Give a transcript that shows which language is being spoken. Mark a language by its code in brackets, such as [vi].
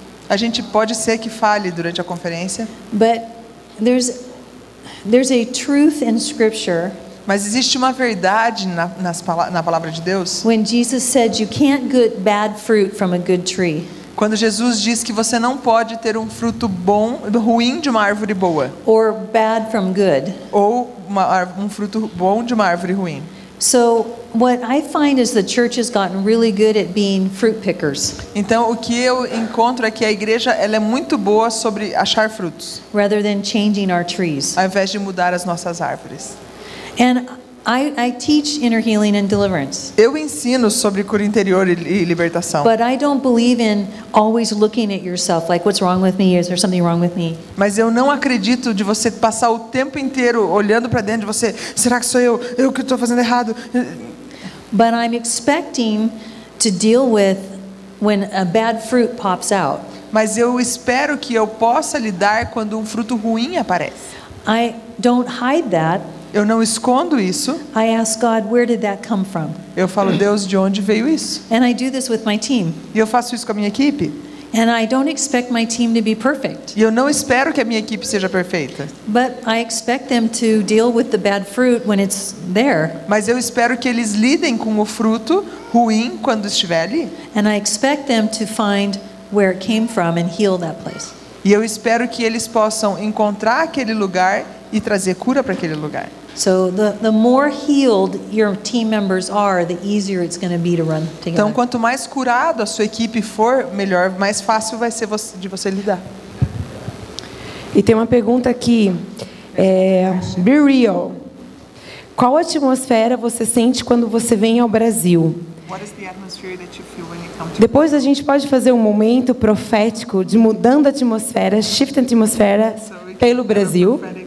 [pt] A gente pode ser que fale durante a conferência, [en] but there's a truth in Scripture [pt] mas existe uma verdade na palavra de Deus. [en] when Jesus said you can't get bad fruit from a good tree, [pt] Quando Jesus diz que você não pode ter um fruto ruim de uma árvore boa, [en] or bad from good. [pt] ou um fruto bom de uma árvore ruim. [en] So what I find is the church has gotten really good at being fruit pickers [pt] Então, o que eu encontro é que a igreja ela é muito boa sobre achar frutos, [en] rather than changing our trees. [pt] ao invés de mudar as nossas árvores. [en] And I teach inner healing and deliverance, [pt] Eu ensino sobre cura interior e libertação, [en] but I don't believe in always looking at yourself like, what's wrong with me? Is there something wrong with me? [pt] mas eu não acredito de você passar o tempo inteiro olhando para dentro de você. Será que sou eu? Eu que estou fazendo errado? [en] But I'm expecting to deal with when a bad fruit pops out. [pt] Mas eu espero que eu possa lidar quando um fruto ruim aparece. [en] I don't hide that. [pt] Eu não escondo isso. [en] I ask God, where did that come from? [pt] Eu falo, Deus, de onde veio isso? [en] And I do this with my team. [pt] E eu faço isso com a minha equipe. [en] And I don't expect my team to be perfect, [pt] E eu não espero que a minha equipe seja perfeita. [en] but I expect them to deal with the bad fruit when it's there. [pt] Mas eu espero que eles lidem com o fruto ruim quando estiver ali. [en] And I expect them to find where it came from and heal that place. [pt] E eu espero que eles possam encontrar aquele lugar e trazer cura para aquele lugar. [en] So the more healed your team members are, the easier it's going to be to run together. [pt] Então, quanto mais curado a sua equipe for, melhor, mais fácil vai ser de você lidar. E tem uma pergunta aqui. [en] Be real. [pt] Qual atmosfera você sente quando você vem ao Brasil? [en] What is the atmosphere that you feel when you come to [pt] Depois a gente pode fazer um momento profético de mudando a atmosfera, shift a atmosfera pelo Brasil.